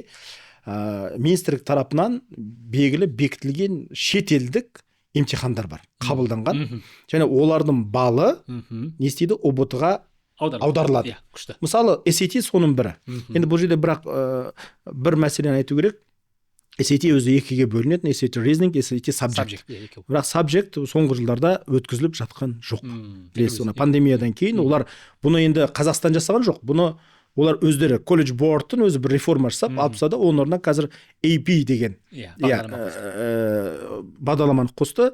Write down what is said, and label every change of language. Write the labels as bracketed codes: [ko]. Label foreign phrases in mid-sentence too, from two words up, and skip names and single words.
[kk] Министрлік тарапынан бекітілген шетелдік емтихандар бар, қабылданған. Және олардың балы не істейді? ұбт-ға аударылады. Мысалы, SAT соның бірі. Енді бұл жерде бірақ бір мәселені айту керек. SAT өзі 2-ге бөлінеді. [en] SAT reasoning, SAT subject. [kk] Бірақ subject соңғы жылдарда өткізіліп жатқан жоқ. Пандемиядан кейін олар бұны енді Қазақстан жасаған жоқ. Бұны олар өздері колледж бордтың өзі бір реформа жасап, алып тастады. Оның орнына қазір AP деген бағдарламаны қосты.